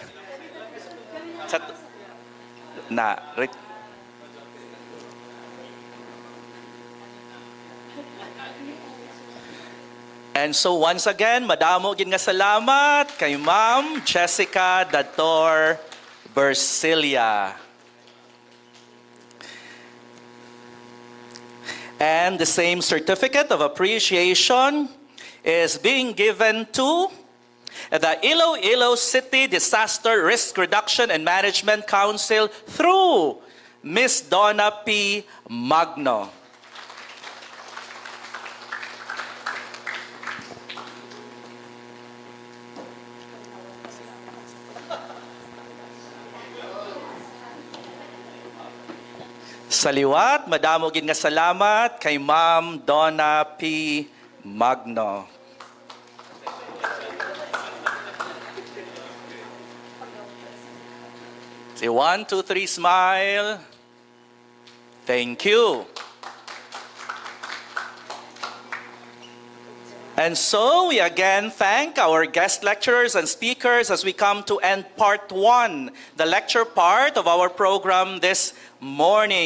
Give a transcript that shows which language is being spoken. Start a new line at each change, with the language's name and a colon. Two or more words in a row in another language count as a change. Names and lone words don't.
English: Sa And so once again,
Hiligaynon: madamo gid nga salamat kay Ma'am Jessica Dator Bersilia.
English: And the same certificate of appreciation is being given to the Iloilo City Disaster Risk Reduction and Management Council through Ms. Donna P. Magno.
Hiligaynon: Sa liwat, madamo gid nga salamat kay Ma'am Donna P. Magno.
English: Say 1, 2, 3, smile. Thank you. And so we again thank our guest lecturers and speakers as we come to end part 1, the lecture part of our program this morning.